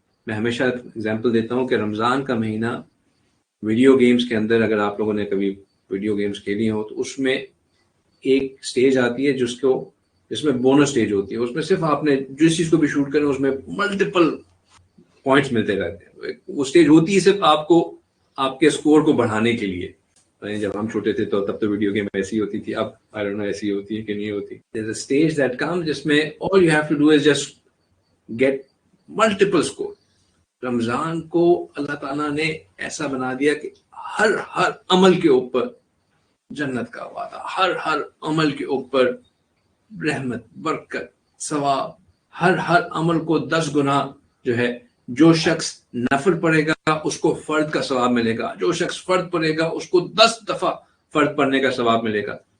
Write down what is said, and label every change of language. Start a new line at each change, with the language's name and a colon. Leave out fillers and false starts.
Urdu: میں ہمیشہ اگزامپل دیتا ہوں کہ رمضان کا مہینہ ویڈیو گیمز کے اندر، اگر آپ لوگوں نے کبھی ویڈیو گیمز کھیلی ہو تو اس میں ایک سٹیج آتی ہے جس میں بونس سٹیج ہوتی ہے. اس میں صرف آپ نے جس چیز کو بھی شوٹ کریں اس میں ملٹیپل پوائنٹس ملتے رہتے ہیں. وہ سٹیج ہوتی ہے صرف آپ کو آپ کے اسکور کو بڑھانے کے لیے. جب ہم چھوٹے تھے تو تب تو ویڈیو گیم ایسی ہوتی تھی، اب
English: I don't know
Urdu: ایسی ہوتی ہے کہ نہیں ہوتی.
English: There's a stage that comes
Urdu: جس میں
English: all you have to do is just get multiple score.
Urdu: رمضان کو اللہ تعالیٰ نے ایسا بنا دیا کہ ہر عمل کے اوپر جنت کا وعدہ، ہر عمل کے اوپر رحمت، برکت، ثواب، ہر عمل کو 10 گنا جو ہے جو شخص نفل پڑھے گا اس کو فرد کا ثواب ملے گا، جو شخص فرد پڑھے گا اس کو 10 دفعہ فرد پڑھنے کا ثواب ملے گا.